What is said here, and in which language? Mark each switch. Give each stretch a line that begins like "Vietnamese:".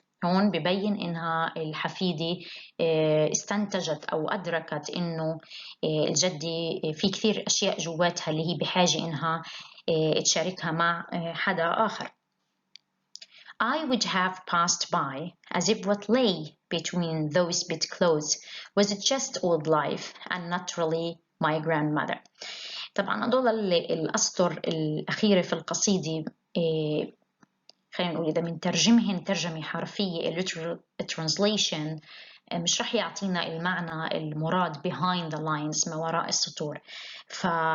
Arabic: هون ببين إنها الحفيدة استنتجت أو أدركت إنه الجدة في كثير أشياء جواتها اللي هي بحاجة إنها تشاركها مع حدا آخر.
English: I would have passed by as if what lay between those bedclothes was just old life and not really my grandmother.
Arabic: طبعا هدول الأسطر الأخيرة في القصيدة خلينا نقول إذا بنترجمهن ترجمة حرفية
English: literal translation
Arabic: مش رح يعطينا المعنى المراد
English: behind the lines
Arabic: ما وراء السطور. ف